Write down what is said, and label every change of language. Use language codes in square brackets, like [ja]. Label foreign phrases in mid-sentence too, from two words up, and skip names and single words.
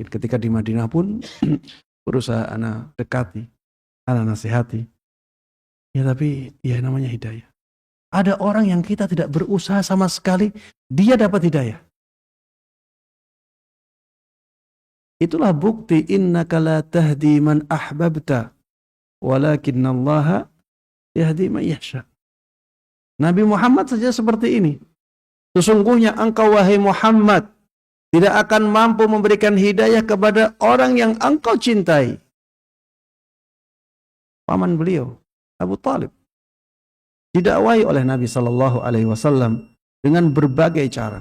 [id] Ketika di Madinah pun berusaha anak dekati, anak nasihati. Ya tapi ya namanya hidayah. Ada orang yang kita tidak berusaha sama sekali, dia dapat hidayah. Itulah bukti [ar] إنك لا تهدي من أحببت ولكن الله يهدي من يشاء. [id] Nabi Muhammad saja seperti ini. Sesungguhnya engkau wahai Muhammad tidak akan mampu memberikan hidayah kepada orang yang engkau cintai. Paman beliau Abu Talib didakwahi oleh Nabi [ar] صلى الله عليه وسلم [id] dengan berbagai cara.